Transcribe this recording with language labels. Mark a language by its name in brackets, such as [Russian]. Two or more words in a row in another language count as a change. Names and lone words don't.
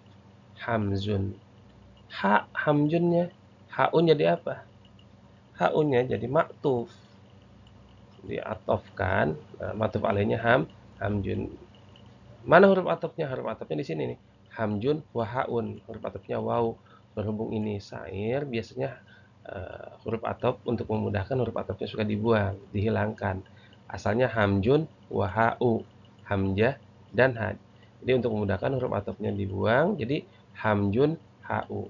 [Indonesian] Hamzun. Hamjunnya, haun jadi apa? Haunnya jadi maktuf. Diatofkan, nah, maktuf alainya hamjun. Mana huruf atofnya? Huruf atofnya di sini nih. [Arabic] همز وهاء. [Indonesian] Huruf atofnya waw. Berhubung ini syair, biasanya huruf atof untuk memudahkan huruf atofnya suka dibuang, dihilangkan. Asalnya [Arabic] همز وهاء, [Indonesian] hamzah dan had. Jadi untuk memudahkan huruf atofnya dibuang, jadi [Arabic] همز هاء.